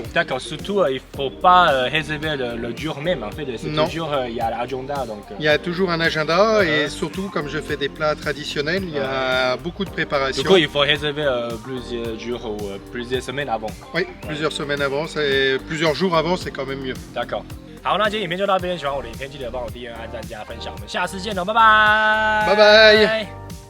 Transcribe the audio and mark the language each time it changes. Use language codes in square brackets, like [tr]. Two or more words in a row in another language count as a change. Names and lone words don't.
[fr] D'accord, surtout il ne faut pas réserver le jour même. En fait, c'est Non. toujours il y a l'agenda. Donc, Il y a toujours un agenda et surtout comme je fais des plats traditionnels, il y a beaucoup de préparation. du coup, il faut réserver plusieurs jours ou plusieurs semaines avant. Oui, plusieurs semaines avant, plusieurs jours avant, c'est quand même mieux. D'accord. [zh] 好，那今天影片就到这边，喜欢我的影片记得帮我订阅、按赞、加分享，我们下次见喽，拜拜，拜拜。